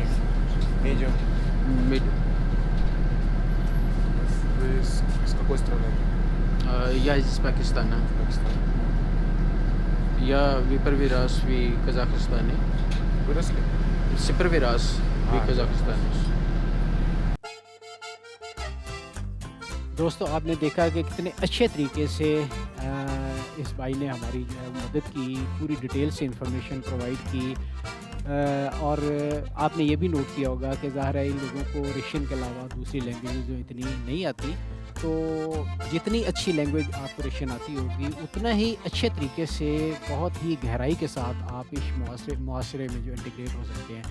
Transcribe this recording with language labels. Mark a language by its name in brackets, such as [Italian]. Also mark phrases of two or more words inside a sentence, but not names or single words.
[Russian] Медиум. Вы с какой страны? Я из Пакистана. Пакистан. Я первый раз в Казахстане. Выросли? Первый раз в Казахстане. [Urdu] دوستو آپ نے دیکھا کہ کتنے اچھے طریقے سے اس بھائی نے ہماری جو ہے مدد کی، پوری ڈیٹیل سے [English] information provide [Urdu] کی، اور آپ نے یہ بھی نوٹ کیا ہوگا کہ ظاہر ہے ان لوگوں کو رشین کے علاوہ دوسری لینگویج جو اتنی نہیں آتی، تو جتنی اچھی لینگویج آپ کو رشین آتی ہوگی اتنا ہی اچھے طریقے سے بہت ہی گہرائی کے ساتھ آپ اس معاشرے میں جو انٹیگریٹ ہو سکتے ہیں۔